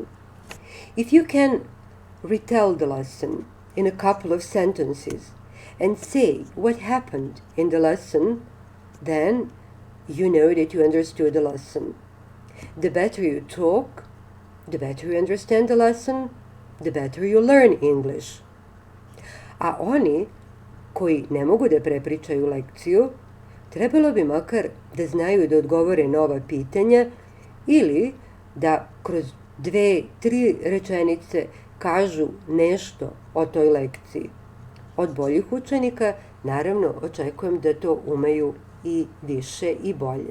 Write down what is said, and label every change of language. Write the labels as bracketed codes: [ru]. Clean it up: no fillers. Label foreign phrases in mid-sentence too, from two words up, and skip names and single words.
[en] If you can retell the lesson in a couple of sentences and say what happened in the lesson, then you know that you understood the lesson. The better you talk, the better you understand the lesson, the better you learn English. [sr] A oni koji ne mogu da prepričaju lekciju, trebalo bi makar da znaju da odgovore na ova pitanja ili da kroz 2-3 rečenice kažu nešto o toj lekciji. Od boljih učenika, naravno, očekujem da to umeju i više i bolje.